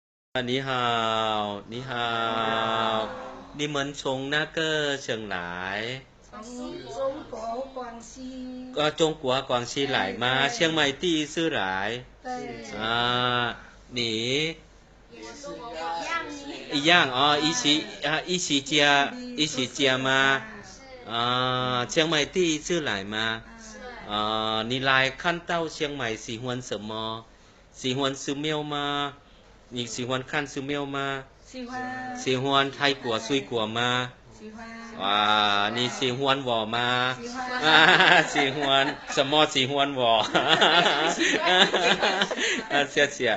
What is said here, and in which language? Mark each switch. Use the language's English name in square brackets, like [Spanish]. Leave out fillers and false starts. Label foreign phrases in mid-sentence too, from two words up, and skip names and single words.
[Chinese] 你好，你好，你们从那个省来？中国广西。中国广西来吗？ เชียงใหม่第一次来？对。你？一样哦，一起家吗？ เชียงใหม่第一次来吗？你来看到เชียงใหม่喜欢什么？喜欢寺庙吗？你喜欢看寺庙吗？喜欢泰国水果吗？喜欢。你喜欢我吗？喜欢。喜欢什么喜欢我？谢谢。